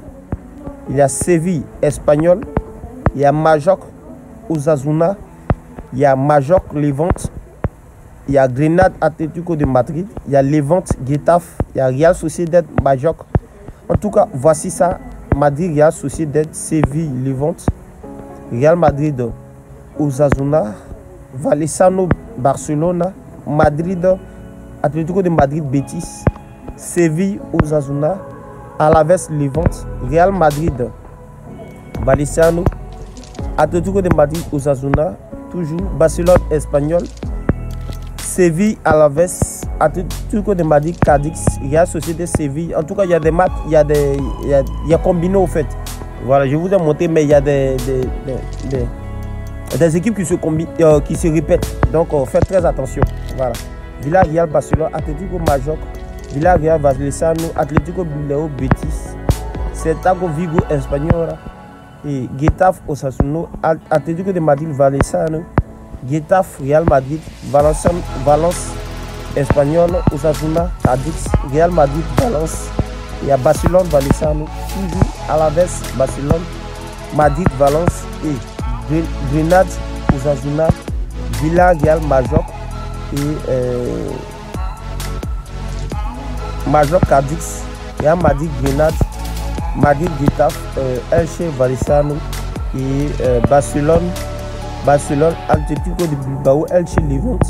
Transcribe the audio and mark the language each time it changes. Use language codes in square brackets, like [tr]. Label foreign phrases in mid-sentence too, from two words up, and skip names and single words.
[fr] Il y a Séville, Espagnol. Il y a Majorque, Osasuna. Il y a Majorque, Levante. Il y a Grenade, Atlético de Madrid. Il y a Levante, Getafe. Il y a Real Sociedad, Majorque. En tout cas, voici ça. Madrid, Real Sociedad, Séville, Levante. Real Madrid, Osasuna. Valenciano, Barcelona. Madrid, Atlético de Madrid, Betis. Séville, Osasuna. Alaves, Levante. Real Madrid, Valenciano. Atlético de Madrid, Osasuna. Toujours. Barcelone, Espagnol. Séville, Alaves. Atlético de Madrid, Cadix. Real Sociedad, Séville. En tout cas, il y a des matchs, il y a combiné au fait. Voilà, je vous ai montré, mais il y a des équipes qui se répètent. Donc, faites très attention. Voilà. Villarreal, Barcelone, Atlético Majorque, Villarreal, Valenciano, Atlético Bilbao, Betis, Celta Vigo, Espagnol, et Getafe, Osasuna, Atlético de Madrid, Valenciano, Getafe, Real Madrid, Valence, Espagnol, Osasuna, Cadix, Real Madrid, Valence. Il y a Barcelone, Valenciano, toujours Alaves, Barcelone, Madrid, Valence et Grenade, Osasuna, Villarreal, Majorque et Majorque, Cadix, Real Madrid, Grenade, Madrid, Getafe, Elche, Valenciano et Barcelone, Atlético de Bilbao, Elche, Levante,